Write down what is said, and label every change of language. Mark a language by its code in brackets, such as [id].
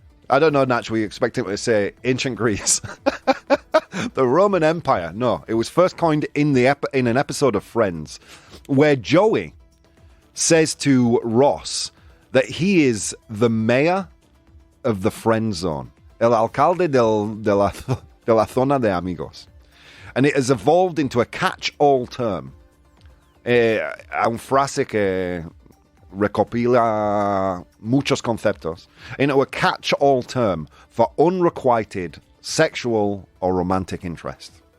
[en] I don't know, naturally, you expect him to say ancient Greece. The Roman Empire. No, it was first coined in an episode of Friends, where Joey says to Ross that he is the mayor of the friend zone. [es] El alcalde de la zona de amigos. [en] And it has evolved into a catch-all term. [es] Un frase que recopila muchos conceptos, [en] into a catch-all term for unrequited sexual or romantic interest.